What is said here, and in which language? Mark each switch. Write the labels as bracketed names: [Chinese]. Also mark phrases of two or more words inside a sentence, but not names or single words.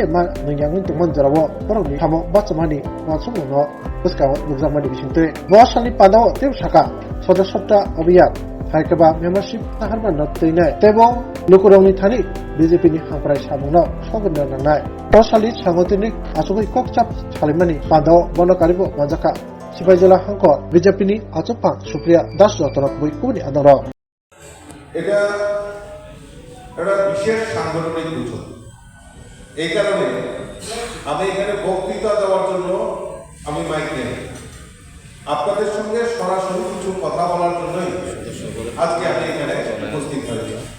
[Kok Borok] मा नोंयाङै तंमान जराबो बरंनि थामो बाचमानि मासुमनो बसकाव लुगजामानि बिसिंते बसानि पादाव तेब साका सदस्यता अभियान हायकबा मेंबरशिप नाहारबा नतैने तेबो लोकरंनि थानि बीजेपी नि हांप्राय सामुनो सगनो नांनाय तसालि सांगतिनि आसुगै ककचाप सालिमानि पादाव बनकारिबो मजाका सिपाइजला हांक बीजेपी नि आचपा सुप्रिया दास रतनक बयकुनि आदर [Bangla] এটা একটা বিশেষ সাংগঠনিক বৈঠক এই কারণে আমি এখানে বক্তৃতা দেওয়ার জন্য আমি মাইক নেই আপনাদের সঙ্গে সরাসরি কিছু কথা বলার জন্যই আজকে আমি এখানে উপস্থিত হয়েছি